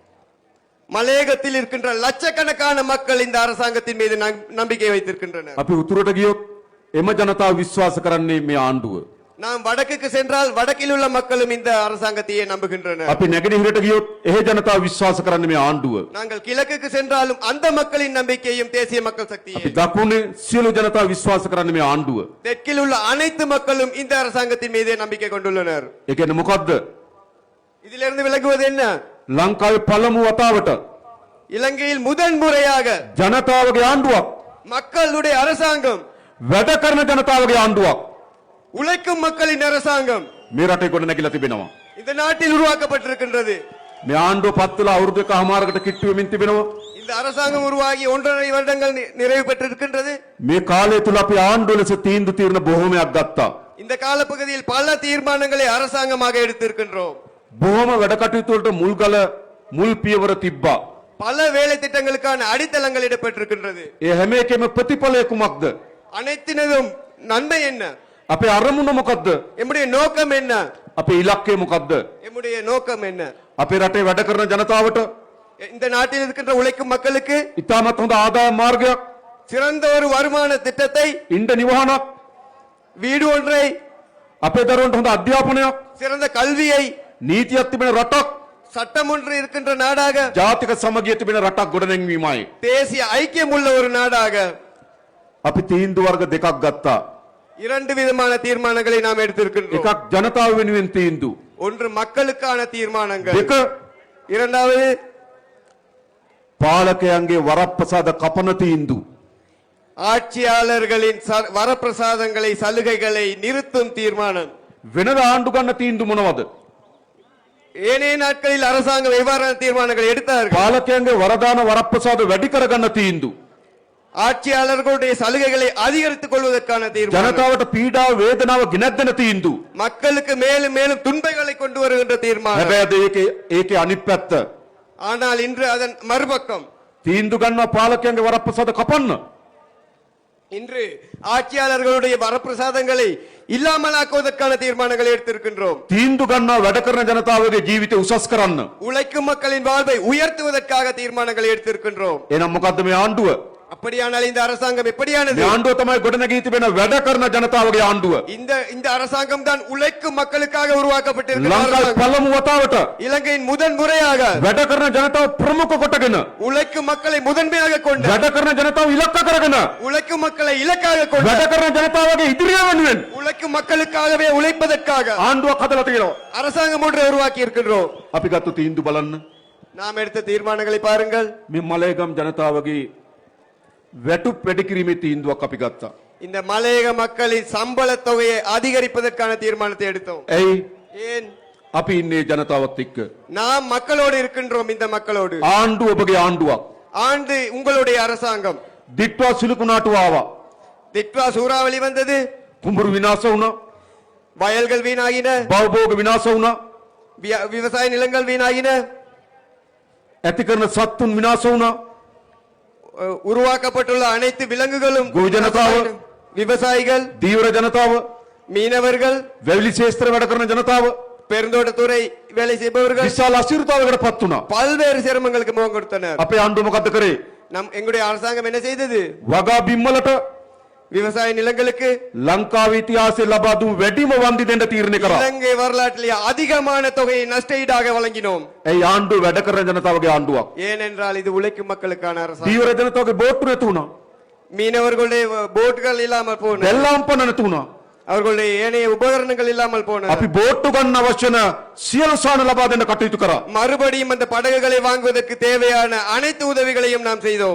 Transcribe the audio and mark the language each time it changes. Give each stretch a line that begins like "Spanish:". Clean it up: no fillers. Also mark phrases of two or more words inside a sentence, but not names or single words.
Tamil: மலையகத்தில் இருக்கின்ற லட்சக்கணக்கான மக்கள் இந்த அரசாங்கத்தின் மீது நம்பிக்கை வைத்திருக்கின்றனர்.
Sinhala: අපි උතුරට ගියොත් එම ජනතාව විශ්වාස කරන්නේ මේ ආණ්ඩුව.
Tamil: நாம் வடக்குக்கு சென்றால் வடக்கில் உள்ள மக்களும் இந்த அரசாங்கத்தையே நம்புகின்றனர்.
Sinhala: අපි නැගෙනහිරට ගියොත් එහි ජනතාව විශ්වාස කරන්නේ මේ ආණ්ඩුව.
Tamil: நாங்கள் கிழக்குக்கு சென்றாலும் அந்த மக்களின் நம்பிக்கையும் தேசிய மக்கள் சக்தியே.
Sinhala: අපි දකුණේ සියලු ජනතාව විශ්වාස කරන්නේ මේ ආණ්ඩුව.
Tamil: தெற்கில் உள்ள அனைத்து மக்களும் இந்த அரசாங்கத்தின் மீதே நம்பிக்கை கொண்டுள்ளனர்.
Sinhala: ඒ කියන්නේ මොකද්ද?
Tamil: இதிலிருந்து விளங்குவது என்ன?
Sinhala: ලංකාවේ පළමු වතාවට
Tamil: இலங்கையில் முதன் முறையாக
Sinhala: ජනතාවගේ ආණ්ඩුවක්,
Tamil: மக்களுடைய அரசாங்கம்,
Sinhala: වැඩ කරන ජනතාවගේ ආණ්ඩුවක්
Tamil: உழைக்கும் மக்களின் அரசாங்கம்
Sinhala: මේ රටේ ගොඩ නැගිලා තිබෙනවා.
Tamil: இந்த நாட்டில் உருவாக்கப்பட்டிருக்கின்றது.
Sinhala: මේ ආණ්ඩුව පත් වෙලා අවුරුදු එකමාරකට කිට්ටු වෙමින් තිබෙනවා.
Tamil: இந்த அரசாங்கம் உருவாகி 1.5 வருடங்கள் நிறைவு பெற்றிருக்கின்றது.
Sinhala: මේ කාලය තුල අපි ආණ්ඩුව ලෙස තීන්දුව తీරන බොහෝමයක් ගත්තා.
Tamil: இந்த காலப்பகுதியில் பல தீர்மானங்களை அரசாங்கமாக எடுத்திருக்கின்றோம்.
Sinhala: බොහොම වැඩ කටයුතු වලට මුල් පියවර තිබ්බා.
Tamil: பல வேலை திட்டங்களுக்கான அடித்தளங்கள் இடப்பட்டிருக்கின்றது.
Sinhala: ඒ හැම එකෙම ප්‍රතිඵලය කුමක්ද?
Tamil: அனைத்தினதும் நன்மை என்ன?
Sinhala: අපේ අරමුණ මොකද්ද?
Tamil: எம்முடைய நோக்கம் என்ன?
Sinhala: අපේ ඉලක්කය මොකද්ද?
Tamil: எம்முடைய நோக்கம் என்ன?
Sinhala: අපේ රටේ වැඩ කරන ජනතාවට
Tamil: இந்த நாட்டில் இருக்கின்ற உழைக்கும் மக்களுக்கு
Sinhala: ඉතාමත් හොඳ ආදාය මාර්ගයක්,
Tamil: சிறந்த ஒரு வருமான திட்டத்தை,
Sinhala: ඉන්න නිවහනක්,
Tamil: வீடு ஒன்றை,
Sinhala: අපේ දරුවන්ට හොඳ අධ්‍යාපනයක්,
Tamil: சிறந்த கல்வியை,
Sinhala: නීතියක් තිබෙන රටක්,
Tamil: சட்டம் ஒன்று இருக்கின்ற நாடாக,
Sinhala: ජාතික සමගිය තිබෙන රටක් ගොඩනැංවීමයි.
Tamil: தேசிய ஐக்கியம் உள்ள ஒரு நாடாக
Sinhala: අපි තීන්දුව වර්ග දෙකක් ගත්තා.
Tamil: இரண்டு விதமான தீர்மானங்களை நாம் எடுத்திருக்கின்றோம்.
Sinhala: එකක් ජනතාව වෙනුවෙන් තීන්දුව.
Tamil: ஒன்று மக்களுக்கான தீர்மானங்கள்,
Sinhala: දෙක
Tamil: இரண்டாவது
Sinhala: පාලකයන්ගේ වරප්‍රසාද කපන තීන්දුව.
Tamil: ஆட்சியாளர்களின் வரப்பிரசாதங்களை, சலுகைகளை நிறுத்தும் தீர்மானம்.
Sinhala: වෙනද ආණ්ඩු ගන්න තීන්දුව මොනවද?
Tamil: ஏனைய நாட்களில் அரசாங்கம் எவ்வாறான தீர்மானங்கள் எடுத்தார்கள்?
Sinhala: පාලකයන්ගේ වරදාන වරප්‍රසාද වැඩි කරගන්න තීන්දුව.
Tamil: ஆட்சியாளர்களுடைய சலுகைகளை அதிகரித்துக் கொள்வதற்கான தீர்மானம்.
Sinhala: ජනතාවට පීඩාව වේදනාව ගෙනත් දෙන තීන්දුව.
Tamil: மக்களுக்கு மேலும் மேலும் துன்பங்களை கொண்டு வருகின்ற தீர்மானம்.
Sinhala: හැබැයි ඒකේ අනිත් පැත්ත
Tamil: ஆனால் இன்று அதன் மறுபக்கம்,
Sinhala: තීන්දුව ගන්නවා පාලකයන්ගේ වරප්‍රසාද කපන්න.
Tamil: இன்று ஆட்சியாளர்களுடைய வரப்பிரசாதங்களை இல்லாமலாக்குவதற்கான தீர்மானங்களை எடுத்திருக்கின்றோம்.
Sinhala: තීන්දුව ගන්නවා වැඩ කරන ජනතාවගේ ජීවිතය උසස් කරන්න.
Tamil: உழைக்கும் மக்களின் வாழ்வை உயர்த்துவதற்காக தீர்மானங்களை எடுத்திருக்கின்றோம்.
Sinhala: එහෙනම් මොකද්ද මේ ආණ්ඩුව?
Tamil: அப்படியானால் இந்த அரசாங்கம் எப்படியானது?
Sinhala: මේ ආණ්ඩුව තමයි ගොඩනැගී තිබෙන වැඩ කරන ජනතාවගේ ආණ්ඩුව.
Tamil: இந்த அரசாங்கம் தான் உழைக்கும் மக்களுக்காக உருவாக்கப்பட்டிருக்கிற
Sinhala: ලංකාවේ
Tamil: அரசாங்கம்.
Sinhala: පළමු වතාවට
Tamil: இலங்கையின் முதன் முறையாக
Sinhala: වැඩ කරන ජනතාව ප්‍රමුඛ කොටගෙන
Tamil: உழைக்கும் மக்களை முதன்மையாக கொண்டு,
Sinhala: වැඩ කරන ජනතාව ඉලක්ක කරගෙන
Tamil: உழைக்கும் மக்களை இலக்காக கொண்டு,
Sinhala: වැඩ කරන ජනතාවගේ ඉදිරිය වෙනුවෙන්
Tamil: உழைக்கும் மக்களுக்காகவே உழைப்பதற்காக
Sinhala: ආණ්ඩුවක් හදලා තියෙනවා.
Tamil: அரசாங்கம் ஒன்றை உருவாக்கி இருக்கின்றோம்.
Sinhala: අපි ගත්ත තීන්දුව බලන්න.
Tamil: நாம் எடுத்த தீர்மானங்களை பாருங்கள்.
Sinhala: මේ මලේගම් ජනතාවගේ වැටුප් වැඩි කිරීමේ තීන්දුවක් අපි ගත්තා.
Tamil: இந்த மலையக மக்களின் சம்பள தொகையை அதிகரிப்பதற்கான தீர்மானத்தை எடுத்தோம்.
Sinhala: ඇයි?
Tamil: ஏன்?
Sinhala: අපි ඉන්නේ ජනතාවත් එක්ක.
Tamil: நாம் மக்களோடு இருக்கின்றோம். இந்த மக்களோடு
Sinhala: ආණ්ඩුව ඔබගේ ආණ්ඩුවක්.
Tamil: ஆண்டு உங்களுடைய அரசாங்கம்.
Sinhala: දිට්වා සිලුකුණාටු ආවා.
Tamil: திட்வா சூறாவளி வந்தது,
Sinhala: කුඹුරු විනාශ වුණා.
Tamil: வயல்கள் வீணாகின,
Sinhala: භවභෝග විනාශ වුණා.
Tamil: விவசாய நிலங்கள் வீணாகின,
Sinhala: ඇති කරන සත්තුන් විනාශ වුණා.
Tamil: உருவாக்கப்பட்டுள்ள அனைத்து விலங்குகளும்,
Sinhala: ගොවි ජනතාව,
Tamil: விவசாயிகள்,
Sinhala: දීවර ජනතාව,
Tamil: மீனவர்கள்,
Sinhala: වැවිලි ශේෂ්ත්‍ර වැඩ කරන ජනතාව,
Tamil: பெருந்தோட்டத்துறை வேலை செய்பவர்கள்
Sinhala: විශාල අසිරිතාවකට පත් වුණා.
Tamil: பல்வேறு சிரமங்களுக்கு முகம் கொடுத்தனர்.
Sinhala: අපේ ආණ්ඩුව මොකද්ද කරේ?
Tamil: எங்களுடைய அரசாங்கம் என்ன செய்தது?
Sinhala: වගා බිම්වලට
Tamil: விவசாய நிலங்களுக்கு
Sinhala: ලංකාවේ ඉතිහාසයේ ලබා දුන් වැඩිම වන්දි දෙන්න තීරණය කරා.
Tamil: இலங்கை வரலாற்றிலே அதிகமான தொகையை நஷ்டஈடாக வழங்கினோம்.
Sinhala: ඒ ආණ්ඩුව වැඩ කරන ජනතාවගේ ආණ්ඩුවක්.
Tamil: ஏனென்றால் இது உழைக்கும் மக்களுக்கான அரசாங்கம்.
Sinhala: දීවර ජනතාවගේ බෝට්ටු නැති වුණා.
Tamil: மீனவர்களுடைய போட்டுகள் இல்லாமல் போனது.
Sinhala: දෙල්ලාම්පන නැති වුණා.
Tamil: அவர்களுடைய ஏனைய உபகரணங்கள் இல்லாமல் போனது.
Sinhala: අපි බෝට්ටු ගන්න අවශ්‍ය නැ සියලු සාන ලබා දෙන්න කටයුතු කරා.
Tamil: மறுபடியும் அந்த படகுகளை வாங்குவதற்கு தேவையான அனைத்து உதவிகளையும் நாம் செய்தோம்.